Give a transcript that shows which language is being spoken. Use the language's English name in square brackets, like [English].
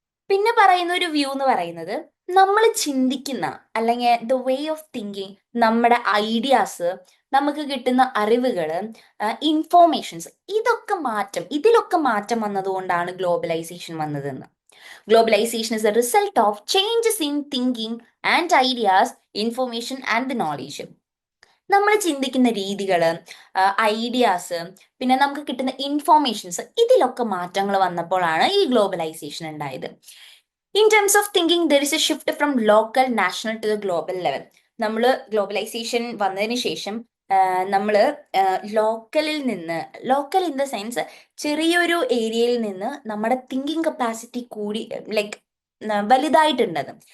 [Malayalam] പിന്നെ പറയുന്ന ഒരു വ്യൂ എന്ന് പറയുന്നത് നമ്മൾ ചിന്തിക്കുന്ന അല്ലെങ്കിൽ ദ വേ ഓഫ് തിങ്കിങ്, നമ്മുടെ ഐഡിയാസ്, നമുക്ക് കിട്ടുന്ന അറിവുകൾ, ഇൻഫോർമേഷൻസ്, ഇതിലൊക്കെ മാറ്റം വന്നതുകൊണ്ടാണ് ഗ്ലോബലൈസേഷൻ വന്നതെന്ന്. [English] Globalization is a result of changes in thinking and ideas, information and the knowledge. [Malayalam] നമ്മൾ ചിന്തിക്കുന്ന രീതികൾ, ഐഡിയാസ്, പിന്നെ നമുക്ക് കിട്ടുന്ന ഇൻഫോർമേഷൻസ്, ഇതിലൊക്കെ മാറ്റങ്ങൾ വന്നപ്പോഴാണ് ഈ ഗ്ലോബലൈസേഷൻ ഉണ്ടായത്. [English] In terms of thinking there is a shift from local national to the global level. [Malayalam] നമ്മൾ ഗ്ലോബലൈസേഷൻ വന്നതിന് ശേഷം നമ്മൾ ലോക്കൽ ഇൻ ദ സെൻസ് ചെറിയൊരു ഏരിയയിൽ നിന്ന് നമ്മുടെ തിങ്കിങ് കപ്പാസിറ്റി കൂടി ലൈക്ക് വലുതായിട്ടുണ്ടത്.